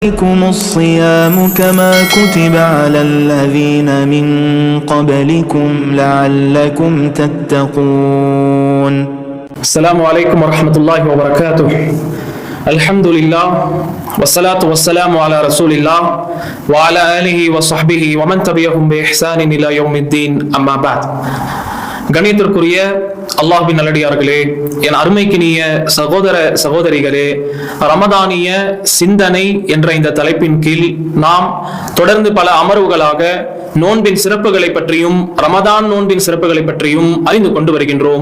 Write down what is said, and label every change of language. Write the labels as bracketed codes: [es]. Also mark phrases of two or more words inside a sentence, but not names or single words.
[ar] عليكم الصيام كما كتب على الذين من قبلكم لعلكم تتقون. السلام عليكم ورحمة الله وبركاته. الحمد لله والصلاة والسلام على رسول الله وعلى آله وصحبه ومن تبعهم بإحسان إلى يوم الدين. أما بعد. [ta] கணியத்திற்குரிய அல்லாஹ்வின் நல்லடியார்களே, என் அருமைக்கினிய சகோதர சகோதரிகளே, ரமதானிய சிந்தனை என்ற இந்த தலைப்பின் கீழ் நாம் தொடர்ந்து பல அமர்வுகளாக நோன்பின் சிறப்புகளை பற்றியும் ரமதான் நோன்பின் சிறப்புகளை பற்றியும் அறிந்து கொண்டு வருகின்றோம்.